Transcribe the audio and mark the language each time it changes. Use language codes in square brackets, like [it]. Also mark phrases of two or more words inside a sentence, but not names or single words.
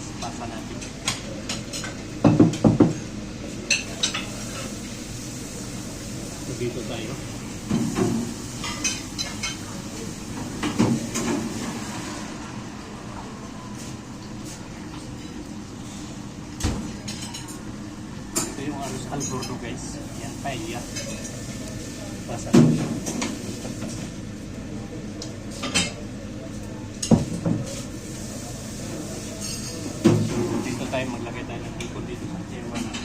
[tl] Pasa natin. So, dito tayo. Ito yung [es] arroz al gordo [tl] guys. Yan, paella. Pasa natin. Tayo maglagay tayo ng hipon dito sa German.